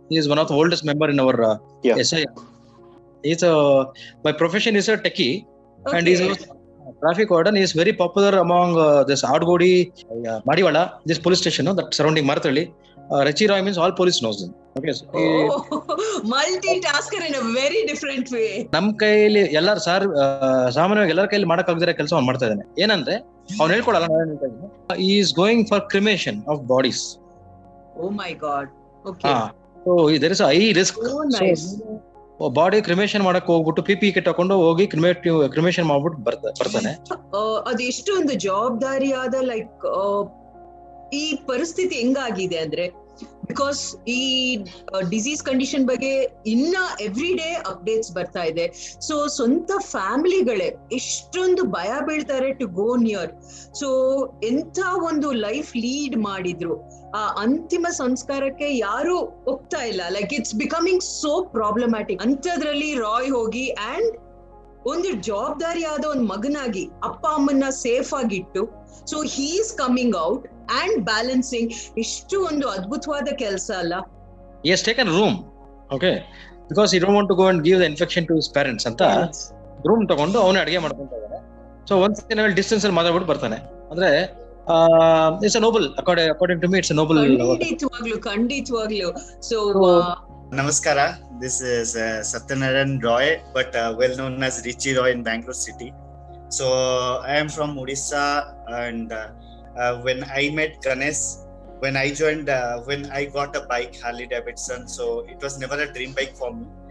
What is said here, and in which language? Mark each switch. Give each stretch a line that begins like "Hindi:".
English: He is one of the oldest member in our SIR. My profession is a techie, and he's a traffic warden. Is very popular among this Adgodi, Madiwala, this police station, that surrounding Marathalli. Richie Roy means all police knows him. Okay, so multitasker in a very different way.
Kannada: ನಮ್ಮ ಕೈಯಲ್ಲಿ ಎಲ್ಲರೂ ಸಾಮಾನ್ಯವಾಗಿ ಎಲ್ಲರ ಕೈಯಲ್ಲಿ ಮಾಡಕ್ಕಾಗದಿರೋ ಕೆಲಸ ಅವ್ನು ಮಾಡ್ತಾ ಇದ್ದಾನೆ. ಏನಂದ್ರೆ ಅವ್ನು ಹೇಳ್ಕೊಡಲ್ಲ,
English: he is going for cremation of bodies. Oh my God. Okay. So there is a high risk. Oh, nice.
Kannada: Body cremation ಮಾಡಕ್ ಹೋಗ್ಬಿಟ್ಟು PPE ಕಿಟ್ ಹಾಕೊಂಡು ಹೋಗಿ ಕ್ರಿಮೇಷನ್ ಮಾಡ್ಬಿಟ್ಟು ಬರ್ತಾನೆ. ಅದೆಷ್ಟೊಂದು ಜವಾಬ್ದಾರಿಯಾದ ಲೈಕ್ ಈ ಪರಿಸ್ಥಿತಿ ಹೆಂಗಾಗಿದೆ ಅಂದ್ರೆ, ಬಿಕಾಸ್ ಈ ಡಿಸೀಸ್ ಕಂಡೀಷನ್ ಬಗ್ಗೆ ಇನ್ನ ಎವ್ರಿ ಡೇ ಅಪ್ಡೇಟ್ಸ್ ಬರ್ತಾ ಇದೆ. ಸೊ ಸ್ವಂತ ಫ್ಯಾಮಿಲಿಗಳೇ ಎಷ್ಟೊಂದು ಭಯ ಬೀಳ್ತಾರೆ
English: To go near.
Kannada: ಸೊ ಎಂಥ ಒಂದು ಲೈಫ್ ಲೀಡ್ ಮಾಡಿದ್ರು, ಆ ಅಂತಿಮ ಸಂಸ್ಕಾರಕ್ಕೆ ಯಾರು ಹೋಗ್ತಾ ಇಲ್ಲ.
English: Like it's becoming so problematic.
Kannada: ಅಂಥದ್ರಲ್ಲಿ ರಾಯ್ ಹೋಗಿ ಅಂಡ್ ಒಂದು ಜವಾಬ್ದಾರಿಯಾದ ಒಂದು ಮಗನಾಗಿ ಅಪ್ಪ ಅಮ್ಮನ್ನ safe ಆಗಿಟ್ಟು,
English: so he is coming out
Kannada: and balancing ಇಷ್ಟು ಒಂದು ಅದ್ಭುತವಾದ ಕೆಲಸ ಅಲ್ಲ.
English: He has taken room, okay, because he don't want to go and give the infection to his parents
Kannada: ಅಂತ ರೂಮ್ ತಗೊಂಡು ಅವನೇ ಅಡಿಗೆ ಮಾಡ್ಕೊಂತ ಇದ್ದಾನೆ. ಸೊ ಒನ್ಸ್ ಇನ್ ಡಿಸ್ಟೆನ್ಸ್ ಅಲ್ಲಿ ಮಾತಾಡ್ಬಿಟ್ಟು ಬರ್ತಾನೆ. ಅಂದ್ರೆ
English: It's a noble, according to me it's a noble.
Kannada: ಖಂಡಿತವಾಗ್ಲು. So
English: Namaskara, this is Satyanarayan Roy, but well known as Richie Roy in Bangalore city. So I am from Odisha, and when I met Ganesh, when I joined, when I got a bike, Harley Davidson, so it was never a dream bike for me.